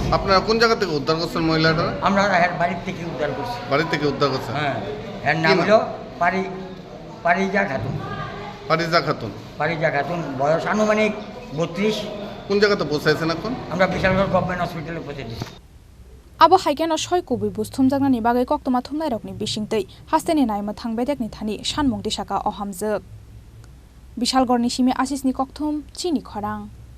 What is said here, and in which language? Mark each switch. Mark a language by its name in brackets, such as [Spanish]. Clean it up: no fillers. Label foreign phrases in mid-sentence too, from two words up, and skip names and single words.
[Bangla] আপনারা কোন জায়গা থেকে উদ্ধার করছেন মহিলাটা আমরা বাড়ির থেকে উদ্ধার করছি বাড়ি থেকে উদ্ধার করছেন হ্যাঁ এর নাম হলো পারিজা খাতুন। ফারিজা খাতুন পারিজা খাতুন, বয়স আনুমানিক 32। কোন জায়গাতে বসাইছেন এখন? আমরা বিশালগড় [English] government hospital [Bangla] পৌঁছে দিচ্ছি। [Kok Borok] Abo haikeno shoi kubi bus thumjaknani bagai koktoma thumnai rokni bisingtei hasteni naima thangbedekni thani shanmung disaka ohamjak Bishalgorni simi Asisni kokthum chini khorang